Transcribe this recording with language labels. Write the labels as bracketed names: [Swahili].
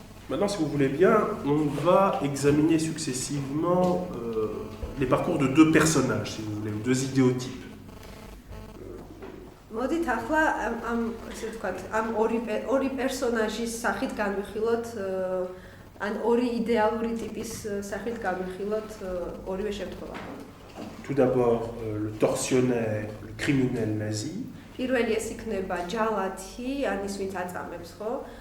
[French] Maintenant, si vous voulez bien, on va examiner successivement les parcours de deux personnages, si vous voulez, deux idéotypes. [Georgian] მოდით ახლა ამ ესე ვთქვათ, ამ ორი პერსონაჟის სახით განვიხილოთ, ან ორი იდეალური ტიპის სახით განვიხილოთ ორივე შემთხვევა. [French] Tout d'abord, le tortionnaire, le criminel nazi. [Georgian] პირველი ეს იქნება ჯალათი, ან ის ვინც აწამებს, ხო?